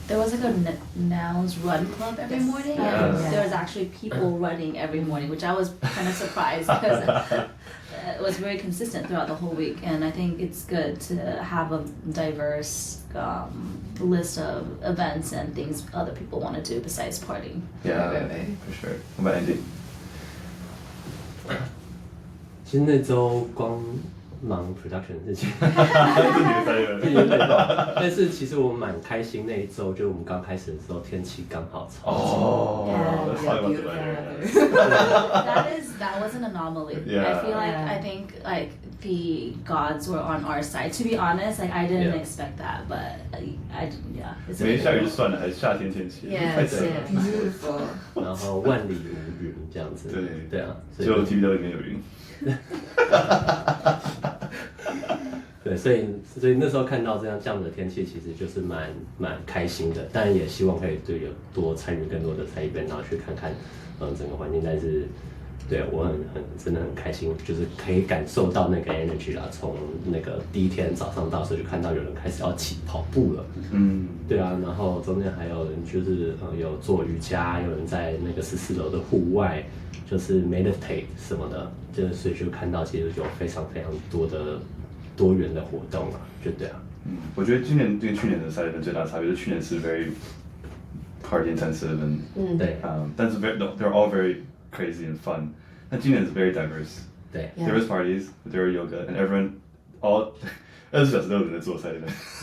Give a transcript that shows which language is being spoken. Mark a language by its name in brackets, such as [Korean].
[English] There was like a Now's Run Club every morning, and there was actually people running every morning, which I was kind of surprised because it was very consistent throughout the whole week. And I think it's good to have a diverse list of events and things other people want to do besides partying. Yeah, for sure. What about Andy? [Chinese] 其实那周光忙 production 的事情，但是其实我蛮开心那一周，就我们刚开始的时候天气刚好超级。 [English] Let's talk about the weather. That was an anomaly. Yeah. I feel like I think like the gods were on our side. To be honest, like I didn't expect that, but yeah. [Chinese] 没下雨就算了，还是夏天天气，太热了。 [English] Beautiful. [Chinese] 然后万里无云这样子。对啊，只有 TBW 里面有云。对，所以那时候看到这样的天气，其实就是蛮开心的。当然也希望可以有多参与更多的赛event，然后去看看整个环境。但是对我真的很开心，就是可以感受到那个 energy 啦。从那个第一天早上到时候就看到有人开始要起跑步了。对啊，然后中间还有人就是有做瑜伽，有人在那个14楼的户外就是 meditate 什么的，就是所以就看到其实有非常非常多的多元的活动啊，就对啊。我觉得今年跟去年的赛event最大的差别是去年是 [English] very party intensive and [Chinese] 对，但是 [English] they're all very crazy and fun. [Chinese] 那今年是 [English] very diverse. [Chinese] 对 [English] There was parties, there were yoga, and everyone all [Chinese] 24小时都有人在做赛event.